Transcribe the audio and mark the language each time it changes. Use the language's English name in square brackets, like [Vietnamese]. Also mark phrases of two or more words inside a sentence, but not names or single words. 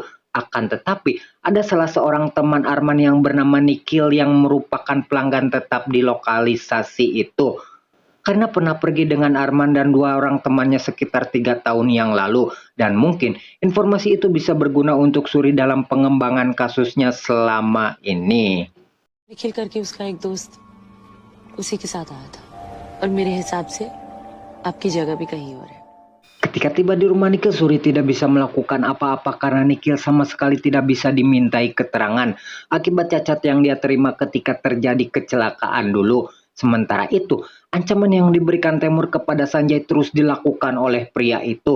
[Indonesian] Akan tetapi, ada salah seorang teman Arman yang bernama Nikhil yang merupakan pelanggan tetap di lokalisasi itu. Karena pernah pergi dengan Arman dan dua orang temannya sekitar 3 tahun yang lalu. Dan mungkin informasi itu bisa berguna untuk Suri dalam pengembangan kasusnya selama ini. [Hindi] निखिल करके उसका एक दोस्त उसी के साथ आया था और मेरे हिसाब से आपकी जगह भी कहीं और है। [Indonesian] Ketika tiba di rumah Nikhil, Suri tidak bisa melakukan apa-apa karena Nikhil sama sekali tidak bisa dimintai keterangan akibat cacat yang dia terima ketika terjadi kecelakaan dulu. Sementara itu, ancaman yang diberikan Temur kepada Sanjay terus dilakukan oleh pria itu.